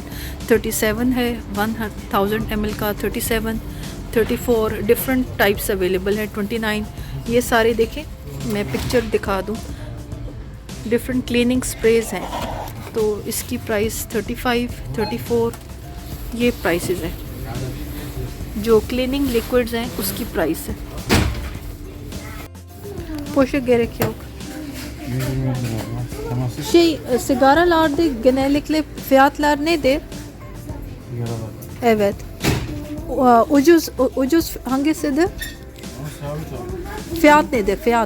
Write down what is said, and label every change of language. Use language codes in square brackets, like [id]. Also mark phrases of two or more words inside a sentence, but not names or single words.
[hi] 37 है 1000 ml का, 37, 34 [en] different types available [hi] है, 29। ये सारे देखें, मैं पिक्चर दिखा दूँ, [en] different cleaning sprays [hi] हैं। तो इसकी प्राइस 35, 34 ये प्राइसेस हैं। जो [en] cleaning liquids [hi] हैं उसकी प्राइस है। [tr] Poşa gerek yok. Sigaralarda genellikle fiyatlar nedir? Evet. Ucuz hangisidir? Fiyat nedir? Fiyat.